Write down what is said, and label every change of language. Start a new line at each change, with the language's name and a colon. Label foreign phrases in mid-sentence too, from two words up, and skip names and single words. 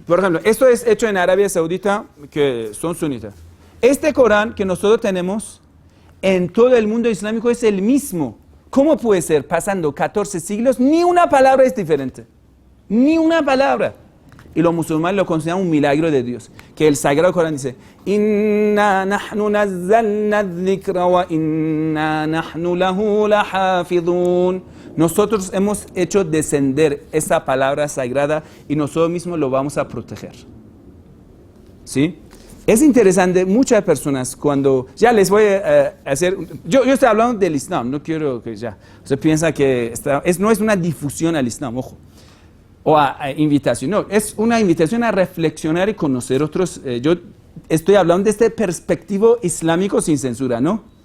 Spanish: Por ejemplo, esto es hecho en Arabia Saudita, que son sunitas. Este Corán que nosotros tenemos en todo el mundo islámico es el mismo. ¿Cómo puede ser? Pasando 14 siglos, ni una palabra es diferente. Ni una palabra. Y los musulmanes lo consideran un milagro de Dios. Que el Sagrado Corán dice,
Arabic: إنا نحن نزلنا ذكرا وإنا نحن له لحافظون.
Spanish: Nosotros hemos hecho descender esa palabra sagrada y nosotros mismos lo vamos a proteger. ¿Sí? Es interesante, muchas personas cuando, ya les voy a hacer, yo estoy hablando del Islam, no quiero que ya, usted piensa que no es una difusión al Islam, ojo, o a invitación, no, es una invitación a reflexionar y conocer otros, yo estoy hablando de este perspectivo islámico sin censura, ¿no?